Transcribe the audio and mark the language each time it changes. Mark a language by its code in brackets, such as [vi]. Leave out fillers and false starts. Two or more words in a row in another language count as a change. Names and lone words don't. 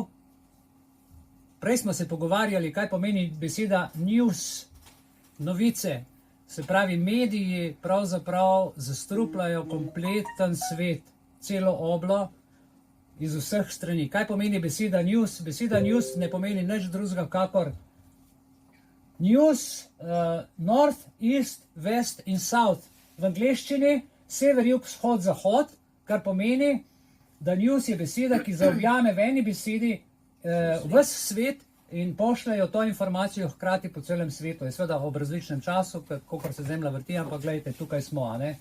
[sl] Prej smo se pogovarjali, kaj pomeni beseda news, novice. Se pravi, mediji pravzaprav zastrupljajo kompleten svet, celo oblo iz vseh strani. Kaj pomeni beseda news? Beseda news ne pomeni nič drugega kakor news, [en] north, east, west [sl] in south. V angleščini sever, jug, vzhod, zahod, kar pomeni, da news je beseda, ki zaobjame v eni besedi ves svet in pošljajo to informacijo hkrati po celem svetu. Je seveda ob različnem času, kakor se zemlja vrti, ampak gledajte, tukaj smo, a ne?